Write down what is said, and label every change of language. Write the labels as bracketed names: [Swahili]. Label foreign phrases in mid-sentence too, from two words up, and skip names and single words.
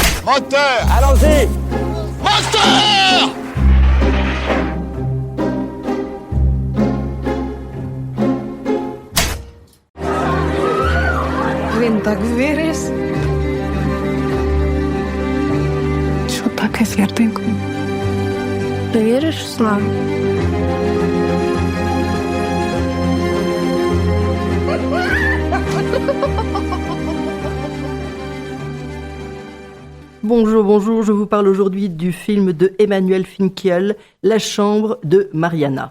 [French] Moteur! Allons-y! Moteur! [Ukrainian] Він так виріс. Що таке святику? Ти віриш в славу? [French] Bonjour, bonjour, je vous parle aujourd'hui du film de Emmanuel Finkiel, La chambre de Mariana.